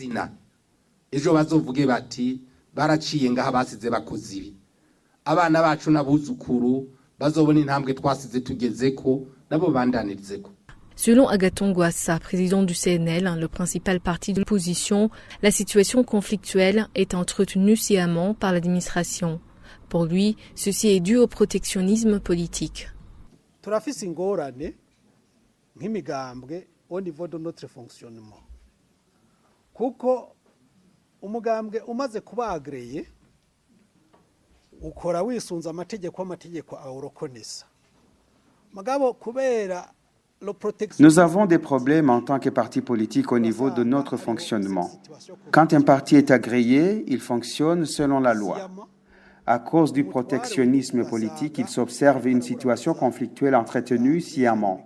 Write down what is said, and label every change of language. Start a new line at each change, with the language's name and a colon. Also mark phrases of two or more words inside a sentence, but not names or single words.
French: Selon Agathon Rwasa, président du CNL, le principal parti de l'opposition, la situation conflictuelle est entretenue sciemment par l'administration. Pour lui, ceci est dû au protectionnisme politique.
Rundi: Turafise ingorane nk'imigambwe
French: au niveau de notre fonctionnement.
Rundi: Kuko umugambwe umaze kuba agreye ukora wisunza amategeko awurokonesa. Mugabo kubera
French: Nous avons des problèmes en tant que parti politique au niveau de notre fonctionnement. Quand un parti est agréé, il fonctionne selon la loi. À cause du protectionnisme politique, il s'observe une situation conflictuelle entretenue sciemment.